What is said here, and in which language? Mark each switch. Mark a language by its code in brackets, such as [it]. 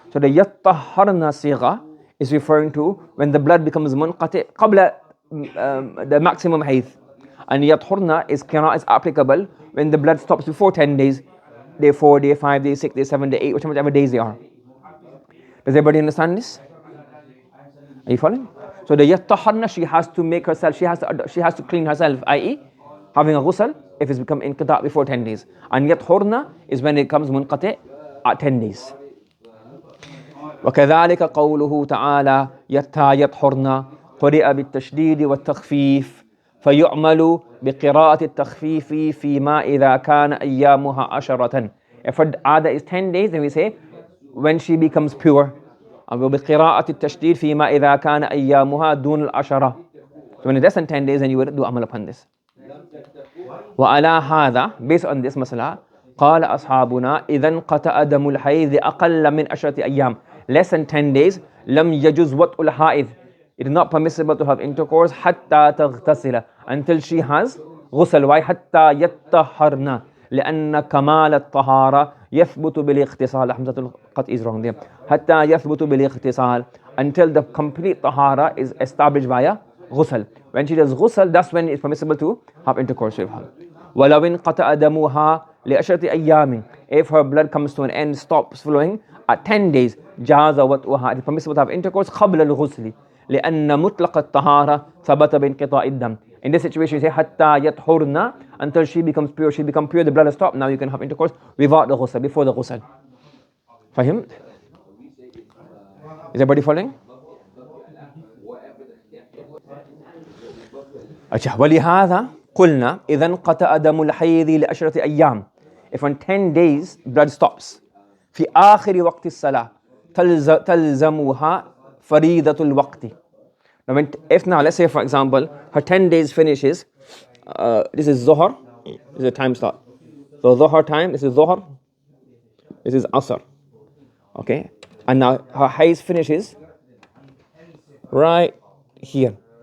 [en] So the yattaharna sigha is referring to when the blood becomes munqati qabla the maximum hayd, and yathurna is applicable when the blood stops before 10 days, day 4, day 5, day 6, day 7, day 8, whichever days they are. Does everybody understand this? Are you following? So the yattaharna, she has to make herself, she has to clean herself, i.e. having a ghusl if it's become inqita before 10 days. And yathurna is when it comes munqati at 10 days. [ar] وكذلك قوله تعالى يتا يطهرن قرئ بالتشديد والتخفيف فيعمل بقراءة التخفيف فيما إذا كان أيامها عشرة. [en] If her ada is 10 days, then we say when she becomes pure. [ar] وبقراءة التشديد فيما إذا كان أيامها دون العشرة. [en] So when it's less than 10 days, then you would do amal upon this. [ar] وعلى هذا, [en] based on this [ar] مسألة, قال أصحابنا إذا انقطع دم الحيض أقل من 10 أيام. [en] Less than 10 days, [ar] لم يجوز وطء الحائض. [en] It is not permissible to have intercourse [ar] حتى تغتسل, [en] until she has غسل. Why? [ar] حتى يطهرن, لأن كمال الطهارة يثبت بالاغتسال. حمزة القطع [en] is wrong there. [ar] حتى يثبت بالاغتسال, [en] until the complete طهارة is established via غسل. When she does غسل, that's when it's permissible to have intercourse with her. [ar] ولو انقطع دمها لعشرة أيام, [en] if her blood comes to an end, stops flowing at 10 days, [ar] جاز وطئها, [en] it is permissible to have intercourse [ar] قبل الغسل, لأن مطلق الطهارة ثبت بانقطاع الدم. [en] In this situation, you say [ar] حتى يطهرن, [en] until she becomes pure. She becomes pure, the blood has stopped. Now you can have intercourse without the ghusl, before the ghusl. فهمت? Is everybody following? [ur] अच्छा, [ar] ولهذا قلنا إذا انقطع دم الحيض لعشرة أيام. [en] If on 10 days blood stops, [ar] في آخر وقت الصلاة تلزمها فريضة الوقت. [en] Now, if now, let's say for example, her 10 days finishes, this is Zuhr, this is a time start. So Zuhr time, this is Zuhr, this is Asr. Okay? And now her haze finishes right here.